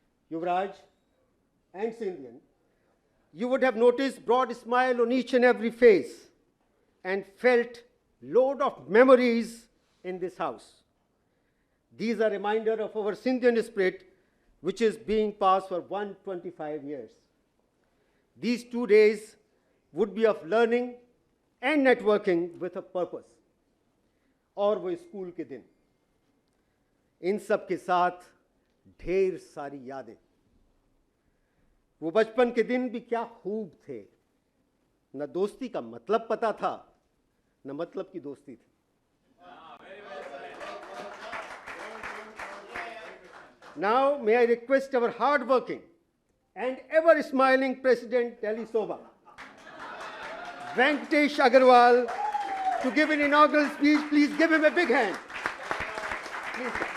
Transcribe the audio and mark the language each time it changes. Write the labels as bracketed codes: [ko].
[en] Yuvraj and Sindhian, you would have noticed broad smile on each and every face and felt load of memories in this house. These are reminder of our Sindhian spirit, which is being passed for 125 years. These 2 days would be of learning and networking with a purpose. [hi] और वो school के दिन, इन सब के साथ ढेर सारी यादें। वो बचपन के दिन भी क्या खूब थे, न दोस्ती का मतलब पता था, न मतलब की दोस्ती थी। [en] Now, may I request our hard-working and ever-smiling President Delhi Soba, Venkatesh Agarwal, to give an inaugural speech. Please give him a big hand. Please.